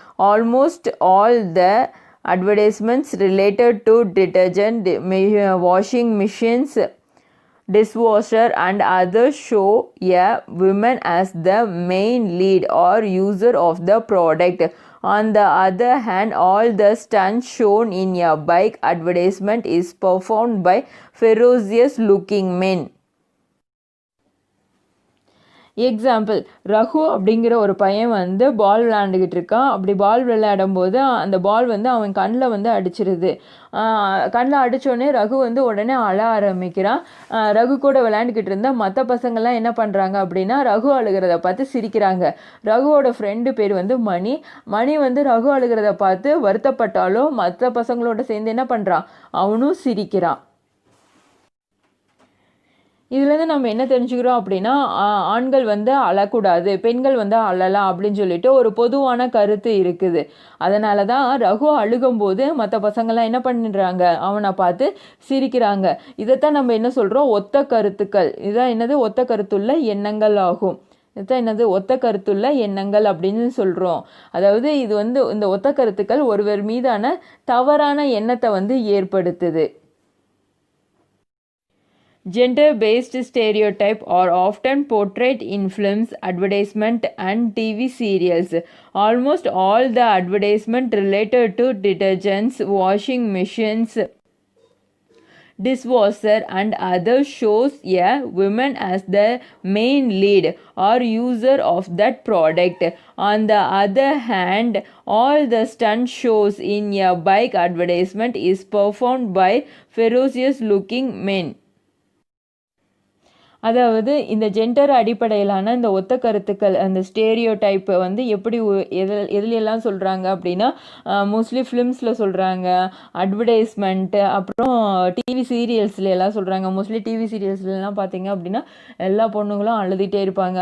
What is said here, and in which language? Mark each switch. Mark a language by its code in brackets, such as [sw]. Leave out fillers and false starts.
[en] Almost all the advertisements related to detergent, washing machines, dishwasher, and others show a woman as the main lead or user of the product. On the other hand, all the stunts shown in a bike advertisement is performed by ferocious-looking men. [ta] Example, Raghu அப்படிங்கிற ஒரு பையன் வந்து பால் விளையாண்டுக்கிட்டு இருக்கான். அப்படி பால் விளையாடும் போது அந்த பால் வந்து அவன் கண்ணில் வந்து அடிச்சிருது. கண்ணில் அடித்தோடனே ரகு வந்து உடனே அழ ஆரம்பிக்கிறான். ரகு கூட விளையாண்டுக்கிட்டு இருந்தால் மற்ற பசங்கள்லாம் என்ன பண்ணுறாங்க அப்படின்னா ரகு அழுகிறத பார்த்து சிரிக்கிறாங்க. ரகுவோட ஃப்ரெண்டு பேர் வந்து மணி வந்து ரகு அழுகிறத பார்த்து வருத்தப்பட்டாலும் மற்ற பசங்களோட சேர்ந்து என்ன பண்ணுறான், அவனும் சிரிக்கிறான். இதுலேருந்து நம்ம என்ன தெரிஞ்சுக்கிறோம் அப்படின்னா, ஆண்கள் வந்து அழக்கூடாது, பெண்கள் வந்து அழலாம் அப்படின்னு சொல்லிட்டு ஒரு பொதுவான கருத்து இருக்குது. அதனால தான் ரகு அழுகும்போது மற்ற பசங்கள்லாம் என்ன பண்ணிடுறாங்க, அவனை பார்த்து சிரிக்கிறாங்க. இதைத்தான் நம்ம என்ன சொல்கிறோம், ஒத்த கருத்துக்கள். இதுதான் என்னது, ஒத்த கருத்துள்ள எண்ணங்கள் ஆகும். இதுதான் என்னது, ஒத்த கருத்துள்ள எண்ணங்கள் அப்படின்னு சொல்கிறோம். அதாவது இது வந்து இந்த ஒத்த கருத்துக்கள் ஒருவர் மீதான தவறான எண்ணத்தை வந்து ஏற்படுத்துது. [en] Gender-based stereotypes are often portrayed in films, advertisements, and TV serials. Almost all the advertisements related to detergents, washing machines, dishwasher, and other shows a woman as the main lead or user of that product. On the other hand, all the stunt shows in a bike advertisement is performed by ferocious-looking men. [ta] அதாவது இந்த gender அடிப்படையிலான இந்த ஒத்த கருத்துக்கள், அந்த stereo டைப்பை வந்து எப்படி எதுலையெல்லாம் சொல்கிறாங்க அப்படின்னா, மோஸ்ட்லி ஃபிலிம்ஸில் சொல்கிறாங்க, அட்வர்டைஸ்மெண்ட்டு, அப்புறம் டிவி சீரியல்ஸ்ல எல்லாம் சொல்கிறாங்க. மோஸ்ட்லி டிவி சீரியல்ஸ்லாம் பார்த்தீங்க அப்படின்னா எல்லா பொண்ணுங்களும் அழுதுகிட்டே இருப்பாங்க.